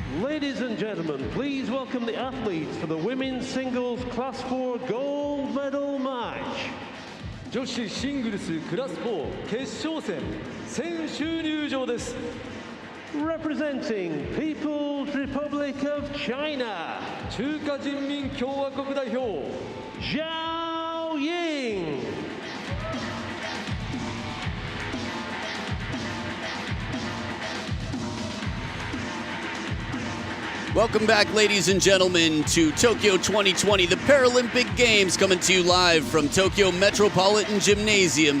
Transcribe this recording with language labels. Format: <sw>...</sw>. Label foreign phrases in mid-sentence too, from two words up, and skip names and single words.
<en>Ladies and gentlemen, please welcome the athletes for the women's singles Class 4 gold medal match.</en> <ja>女子シングルスクラス4決勝戦選手入場です。</ja> <en>Representing People's Republic of China,</en> <ja>中華人民共和国代表</ja> <en>Zhao Ying. Welcome back, ladies and gentlemen, to Tokyo 2020, the Paralympic Games, coming to you live from Tokyo Metropolitan Gymnasium.</en>